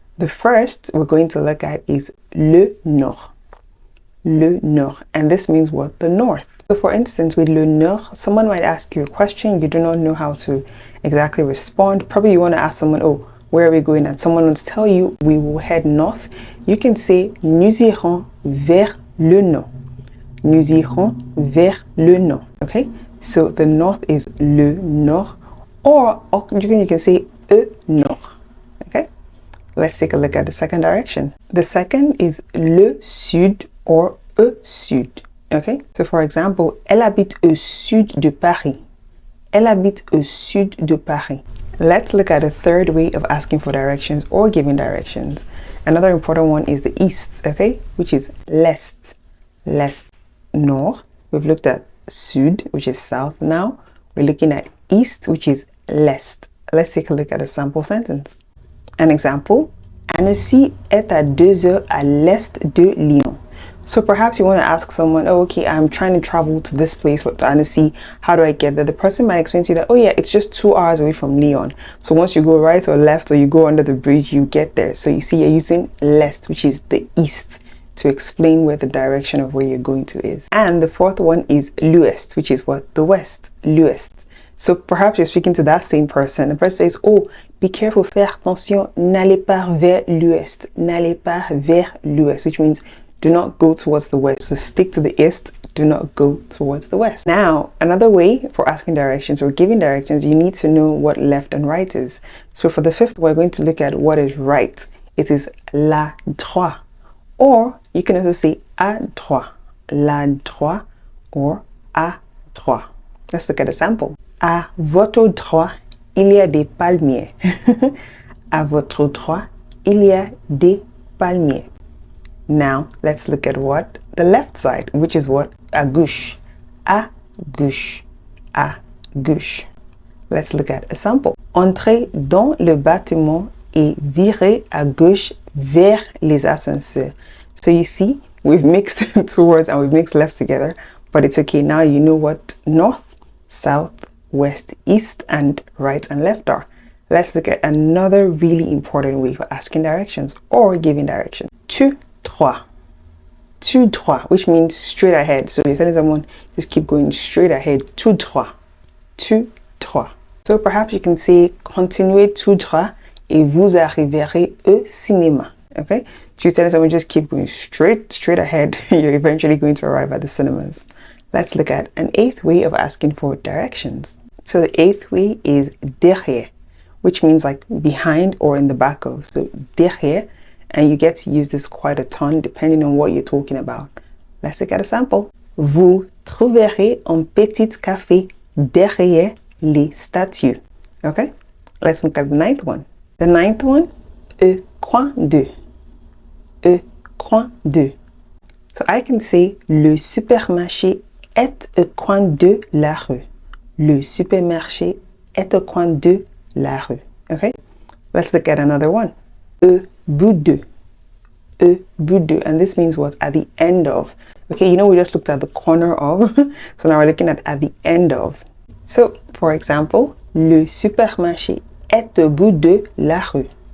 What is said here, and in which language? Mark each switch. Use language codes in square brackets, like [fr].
[en] The first we're going to look at is le nord. Le nord. And this means what? The north. So for instance, with le nord, someone might ask you a question, you do not know how to exactly respond. Probably you want to ask someone, oh, where are we going? And someone wants to tell you, we will head north. [fr] You can say, nous irons vers le nord. Nous irons vers le nord. [en] Okay? So the north is le nord, or you can say e nord. Okay? Let's take a look at the second direction. The second is le sud or e sud. Okay, so for example, [fr] elle habite au sud de Paris. Elle habite au sud de Paris. [en] Let's look at a third way of asking for directions or giving directions. Another important one is the east, okay, which is l'est. L'est, nord. We've looked at sud, which is south. Now we're looking at east, which is l'est. Let's take a look at a sample sentence. An example, [fr] Annecy est à 2 heures à l'est de Lyon. [en] So perhaps you want to ask someone, oh, okay, I'm trying to travel to this place, to Annecy. How do I get there? The person might explain to you that, oh yeah, it's just 2 hours away from Lyon. So once you go right or left or you go under the bridge, you get there. So you see, you're using l'est, which is the east, to explain where the direction of where you're going to is. And the fourth one is l'ouest, which is what? The west, l'ouest. So perhaps you're speaking to that same person. The person says, oh, be careful, [fr] faire attention, n'allez pas vers l'ouest. N'allez pas vers l'ouest, [en] which means do not go towards the west. So stick to the east, do not go towards the west. Now, another way for asking directions or giving directions, you need to know what left and right is. So for the fifth, we're going to look at what is right. It is la droite. Or you can also say à droite. La droite or à droite. Let's look at a sample. [fr] À votre droite, il y a des palmiers. À votre droite, il y a des palmiers. [en] Now, let's look at what? The left side, which is what? [fr] À gauche. À gauche. À gauche. [en] Let's look at a sample. [fr] Entrez dans le bâtiment et virez à gauche vers les ascenseurs. [en] So you see, we've mixed two words and we've mixed left together, but it's okay. Now you know what north, south, west, east, and right and left are. Let's look at another really important way for asking directions or giving directions. Tout droit. Tout droit, which means straight ahead. So you're telling someone, just keep going straight ahead. [fr] Tout droit. Tout droit. [en] So perhaps you can say, [fr] continuez tout droit et vous arriverez au cinéma. [en] Okay? So you're telling someone, just keep going straight ahead. You're eventually going to arrive at the cinemas. Let's look at an eighth way of asking for directions. So the eighth way is derrière, which means like behind or in the back of. So derrière. And you get to use this quite a ton depending on what you're talking about. Let's look at a sample. [fr] Vous trouverez un petit café derrière les statues. [en] Okay? Let's look at the ninth one. The ninth one, au coin de. Au coin de. So I can say, [fr] le supermarché est au coin de la rue. Le supermarché est au coin de la rue. [en] Okay? Let's look at another one. Au bout de. Au bout de. And this means what? At the end of. Okay, you know, we just looked at the corner of. So now we're looking at the end of. So, for example, [fr] le supermarché est au bout de la rue.